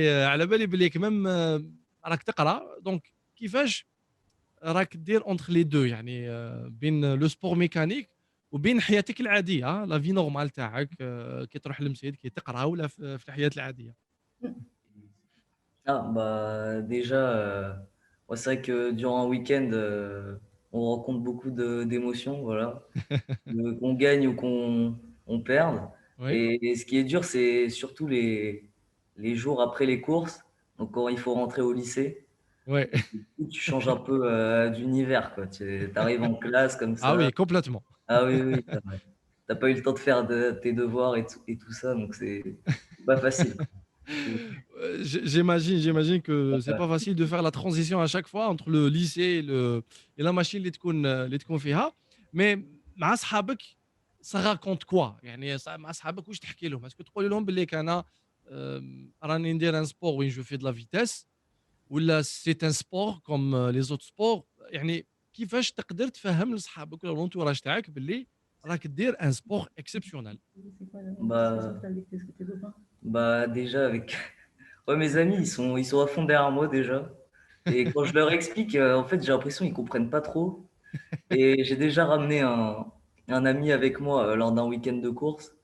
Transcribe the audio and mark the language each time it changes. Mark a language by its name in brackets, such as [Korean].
[Arabic] على بالي باللي كمام راك تقرا دونك كيفاش راك دير اونتر لي دو يعني بين لو سبور ميكانيك وبين حياتك العاديه لا في نورمال تاعك كي تروح للمسجد كي تقرا ولا في الحياه العاديه. [French] Ah, bah, déjà, ouais, c'est vrai que durant un week-end, on rencontre beaucoup d'émotions, voilà. Qu'on gagne ou qu'on perde. Oui, Et ce qui est dur, c'est surtout les jours après les courses. Donc, quand il faut rentrer au lycée, oui. parce que du coup, tu changes un peu d'univers, quoi. Tu arrives en classe comme Ah oui, complètement. Ah oui, oui, t'as pas eu le temps de faire tes devoirs et tout ça, donc c'est pas facile, quoi. J'imagine que c'est Ouais. pas facile de faire la transition à chaque fois entre le lycée et la machine [Arabic] اللي تكون فيها. Mais مع صحابك [French] ça raconte quoi؟ [Arabic] يعني مع صحابك واش تحكي لهم؟ اسكو تقول لهم باللي انا راني ندير ان سبور وين جو في [French] de la vitesse [Arabic] ولا [French] c'est un sport comme les autres sports؟ [Arabic] يعني كيفاش تقدر تفهم لصحابك ولا l'entourage تاعك باللي راك دير [French] un sport exceptionnel؟ C'est quoi la discussion que tu as avec tes copains? bah déjà avec ouais, mes amis, ils sont à fond derrière moi déjà. Et quand je leur explique, en fait, j'ai l'impression qu'ils comprennent pas trop. Et j'ai déjà ramené un ami avec moi lors d'un week-end de course.